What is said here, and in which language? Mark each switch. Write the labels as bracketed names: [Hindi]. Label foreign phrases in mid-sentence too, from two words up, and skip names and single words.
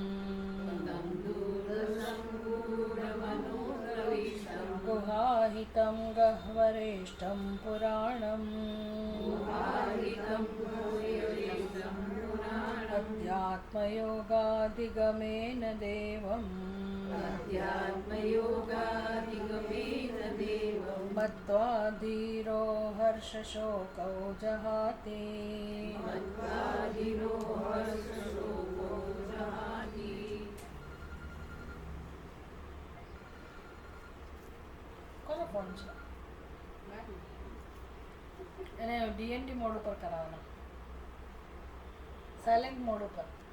[Sanskrit] गुहाहितं गह्वरेष्ठं पुराणम् अध्यात्मयोगाधिगमेन देवम् मत्वा धीरो हर्षशोकौ जहाति। [Gujarati] કોનો ફોન છે? એને [English] DND mode [Gujarati] ઉપર કરાવવાનો, [English] silent mode [Gujarati] ઉપર.